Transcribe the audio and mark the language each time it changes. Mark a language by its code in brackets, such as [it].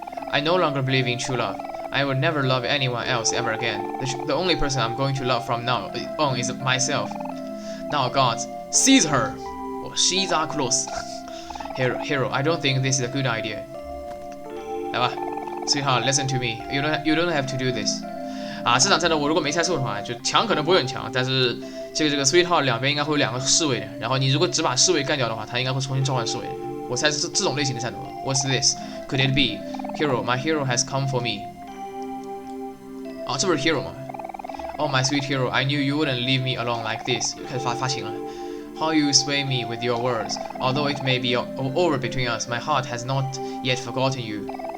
[en] I no longer believe in true love. I will never love anyone else ever again. The only person I'm going to love from now on is myself. Now, gods, seize her! She's our close. Hero, I don't think this is a good idea. [zh] 来吧 [en] ，Sweetheart, listen to me. You don't have to do this. [zh] 啊，这场战斗我如果没猜错的话，就强可能不会很强，但是这个 Sweetheart 两边应该会有两个侍卫的，然后你如果只把侍卫干掉的话，他应该会重新召唤侍卫的。我猜是这种类型的战斗。 [en] What's this? Could it be? Hero, my hero has come for me. [zh] 啊，这不是 Hero 吗 [en] ？Oh my sweet hero, I knew you wouldn't leave me alone like this. [zh] 又开始发情了。 [en] How you sway me with your words. Although it may be over between us, my heart has not yet forgotten you.